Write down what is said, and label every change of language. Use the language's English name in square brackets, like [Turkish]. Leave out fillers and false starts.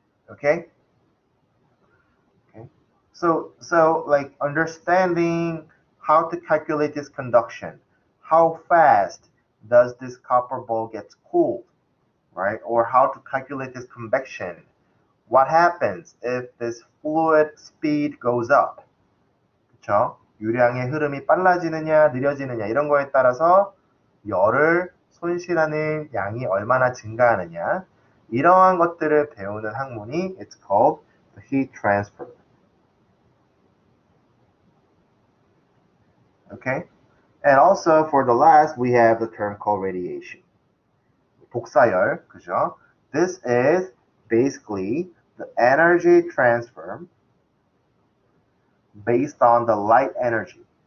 [English] Okay? Okay. So like understanding how to calculate this conduction, how fast does this copper ball get cooled, right? Or how to calculate this convection. What happens if this fluid speed goes up? [Korean] 그쵸? 유량의 흐름이 빨라지느냐, 느려지느냐 이런 거에 따라서 열을 손실하는 양이 얼마나 증가하느냐 이러한 것들을 배우는 학문이 [English] it's called the heat transfer. Okay? And also for the last, we have the term called radiation. [Korean] 복사열, 그죠? [English] This is basically the energy transfer based on the light energy.